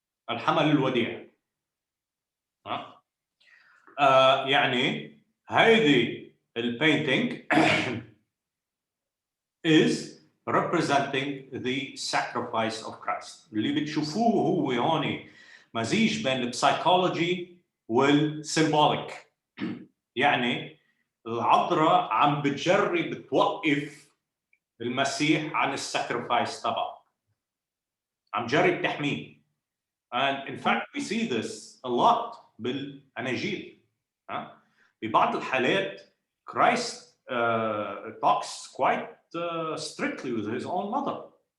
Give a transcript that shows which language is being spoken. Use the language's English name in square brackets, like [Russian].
[Arabic] الحمل الوديع. يعني هيدي البينتينج [English] is representing the sacrifice of Christ. [Arabic] اللي بتشوفوه هو هون مزيج بين البسيكولوجي والسيمبوليك. يعني العذراء عم بتجرب توقف المسيح عن الساكرفايس تبعه. عم جرب تحميه. [English] And in fact we see this a lot بالأناجيل. [Arabic] ببعض الحالات [English] Christ talks quite strictly with his own mother.